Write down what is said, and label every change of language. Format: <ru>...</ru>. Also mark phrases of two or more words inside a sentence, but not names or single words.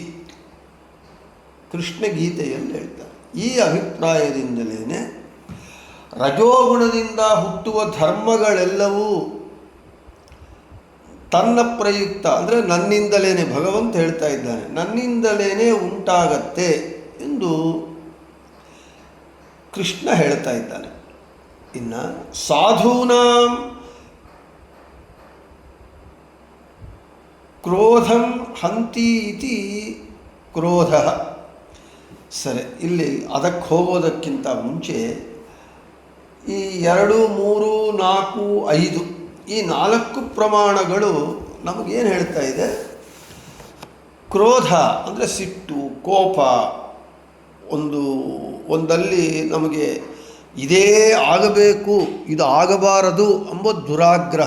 <kn>ಕೃಷ್ಣ ಗೀತೆಯಲ್ಲಿ ಹೇಳ್ತಾರೆ, ಈ ಅಭಿಪ್ರಾಯದಿಂದಲೇ ರಜೋಗುಣದಿಂದ ಹುಟ್ಟುವ ಧರ್ಮಗಳೆಲ್ಲವೂ ತನ್ನ ಪ್ರಯುಕ್ತ ಅಂದರೆ ನನ್ನಿಂದಲೇ, ಭಗವಂತ ಹೇಳ್ತಾ ಇದ್ದಾನೆ, ನನ್ನಿಂದಲೇ ಉಂಟಾಗತ್ತೆ ಎಂದು ಕೃಷ್ಣ ಹೇಳ್ತಾ ಇದ್ದಾನೆ.</kn> <sa>ಇನ್ನು ಸಾಧೂನಾಂ ಕ್ರೋಧಂ ಹಂತಿ ಇತಿ ಕ್ರೋಧ.</sa> <kn>ಸರಿ, ಇಲ್ಲಿ ಅದಕ್ಕೆ ಹೋಗೋದಕ್ಕಿಂತ ಮುಂಚೆ ಈ 2, 3, 4, 5 ಈ 4 ಪ್ರಮಾಣಗಳು ನಮಗೇನು ಹೇಳ್ತಾ ಇದೆ? ಕ್ರೋಧ ಅಂದರೆ ಸಿಟ್ಟು, ಕೋಪ, ಒಂದಲ್ಲಿ ನಮಗೆ ಇದೇ ಆಗಬೇಕು, ಇದು ಆಗಬಾರದು ಎಂಬ ದುರಾಗ್ರಹ.</kn>